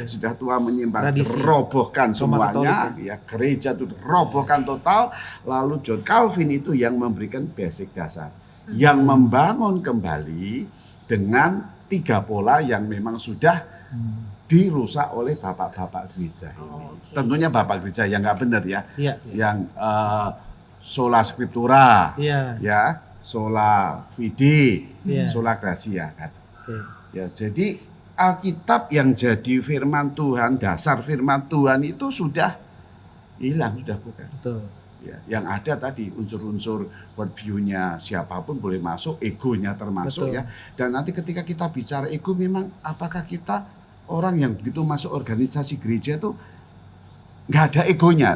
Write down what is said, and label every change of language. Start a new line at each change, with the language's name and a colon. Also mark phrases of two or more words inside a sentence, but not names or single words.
Indonesian: Sudah tua menyimpang, robohkan semuanya ya, gereja itu robohkan total. Lalu John Calvin itu yang memberikan basic dasar, yang membangun kembali dengan 3 pola yang memang sudah dirusak oleh bapak-bapak gereja ini. Tentunya bapak gereja yang nggak benar ya, yang
Latin: sola scriptura,
Indonesian: ya,
Latin: sola fide, sola gratia
Indonesian: kan. Ya, jadi Alkitab yang jadi firman Tuhan, dasar firman Tuhan itu sudah hilang, sudah bukan. Betul. Ya, yang ada tadi unsur-unsur worldview-nya siapapun boleh masuk, egonya termasuk. Betul. Ya. Dan nanti ketika kita bicara ego, memang apakah kita orang yang begitu masuk organisasi gereja itu nggak ada egonya?